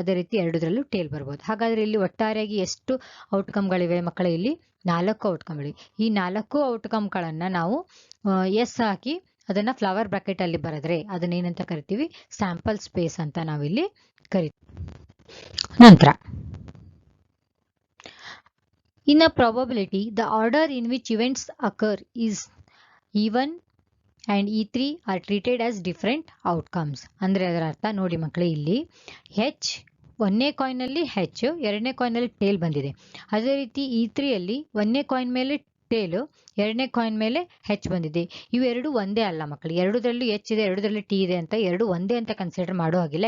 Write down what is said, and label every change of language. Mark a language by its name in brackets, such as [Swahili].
[Kannada] ಅದೇ ರೀತಿ ಎರಡೂದ್ರಲ್ಲೂ ಟೇಲ್ ಬರ್ಬೋದು. ಹಾಗಾದ್ರೆ ಇಲ್ಲಿ ಒಟ್ಟಾರೆಯಾಗಿ ಎಷ್ಟು ಔಟ್ಕಮ್ಗಳಿವೆ ಮಕ್ಕಳೇ, ಇಲ್ಲಿ 4 ಔಟ್ಕಮ್ಗಳಿವೆ. ಈ 4 ಔಟ್ಕಮ್ಗಳನ್ನ ನಾವು ಎಸ್ ಹಾಕಿ ಅದನ್ನ ಫ್ಲವರ್ ಬ್ರಾಕೆಟ್ ಅಲ್ಲಿ ಬರೆದ್ರೆ ಅದನ್ನೇನಂತ ಕರಿತೀವಿ, ಸ್ಯಾಂಪಲ್ ಸ್ಪೇಸ್ ಅಂತ ನಾವಿಲ್ಲಿ ಕರಿತೀವಿ. [English] ನಂತರ in a probability the order in which events occur is E1 and E3 are treated as different outcomes. [Kannada] ಅಂದ್ರೆ ಅದರ ಅರ್ಥ ನೋಡಿ ಮಕ್ಕಳೇ, ಇಲ್ಲಿ ಹೆಚ್ ಒಂದನೇ ಕಾಯಿನ್ ಅಲ್ಲಿ ಹೆಚ್, ಎರಡನೇ ಕಾಯಿನ್ ಅಲ್ಲಿ ಟೇಲ್ ಬಂದಿದೆ. ಅದೇ ರೀತಿ E3 ಅಲ್ಲಿ ಒಂದನೇ ಕಾಯಿನ್ ಮೇಲೆ ಟೇಲು, ಎರಡನೇ ಕಾಯಿನ್ ಮೇಲೆ ಹೆಚ್ ಬಂದಿದೆ. ಇವೆರಡು ಒಂದೇ ಅಲ್ಲ ಮಕ್ಕಳು, ಎರಡೂದ್ರಲ್ಲಿ ಎಚ್ ಇದೆ, ಎರಡೂದ್ರಲ್ಲಿ ಟಿ ಇದೆ ಅಂತ ಎರಡು ಒಂದೇ ಅಂತ ಕನ್ಸಿಡರ್ ಮಾಡೋ ಹಾಗಿಲ್ಲ.